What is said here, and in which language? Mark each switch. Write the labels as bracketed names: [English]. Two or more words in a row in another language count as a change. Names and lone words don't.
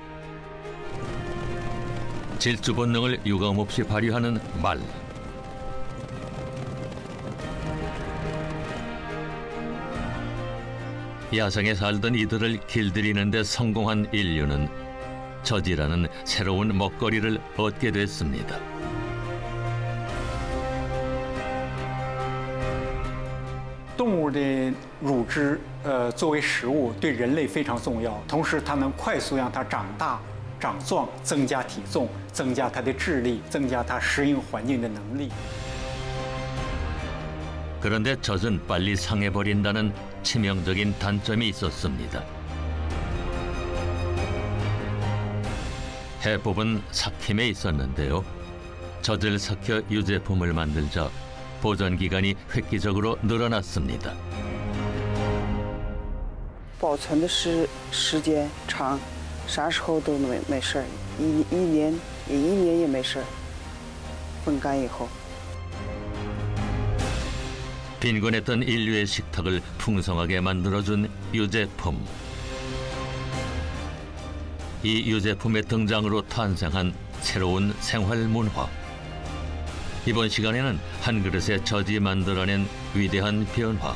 [Korean] 질주 본능을 유감없이 발휘하는 말. 야생에 살던 이들을 길들이는 데 성공한 인류는 젖이라는 새로운 먹거리를 얻게 됐습니다. [Chinese] 动物的乳汁，作为食物对人类非常重要。同时，它能快速让它长大、长壮，增加体重，增加它的智力，增加它适应环境的能力。 [Korean] 그런데 젖은 빨리 상해버린다는 치명적인 단점이 있었습니다. 해법은 삭힘에 있었는데요. 젖을 삭혀 유제품을 만들자 보존기간이 획기적으로 늘어났습니다. [Chinese] 保存的时间长，啥时候都没事儿，一年也没事儿。风干以后。 [Korean] 빈곤했던 인류의 식탁을 풍성하게 만들어준 유제품. 이 유제품의 등장으로 탄생한 새로운 생활 문화. 이번 시간에는 한 그릇의 젖이 만들어낸 위대한 변화.